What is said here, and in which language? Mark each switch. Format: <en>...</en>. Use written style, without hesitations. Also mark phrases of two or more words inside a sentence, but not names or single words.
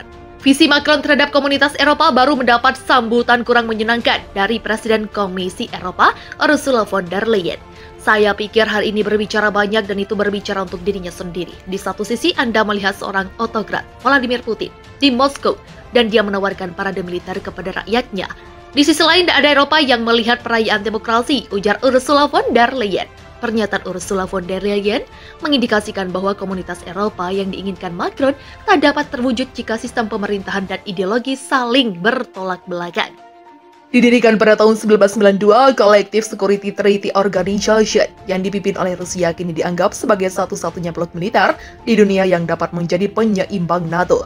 <id>Visi Macron terhadap komunitas Eropa baru mendapat sambutan kurang menyenangkan dari Presiden Komisi Eropa, Ursula von der Leyen. Saya pikir hal ini berbicara banyak dan itu berbicara untuk dirinya sendiri. Di satu sisi Anda melihat seorang autokrat, Vladimir Putin, di Moskow, dan dia menawarkan parade militer kepada rakyatnya. Di sisi lain ada Eropa yang melihat perayaan demokrasi, ujar Ursula von der Leyen. Pernyataan Ursula von der Leyen mengindikasikan bahwa komunitas Eropa yang diinginkan Macron tak dapat terwujud jika sistem pemerintahan dan ideologi saling bertolak belakang. Didirikan pada tahun 1992, Collective Security Treaty Organization yang dipimpin oleh Rusia kini dianggap sebagai satu-satunya blok militer di dunia yang dapat menjadi penyeimbang NATO.</id>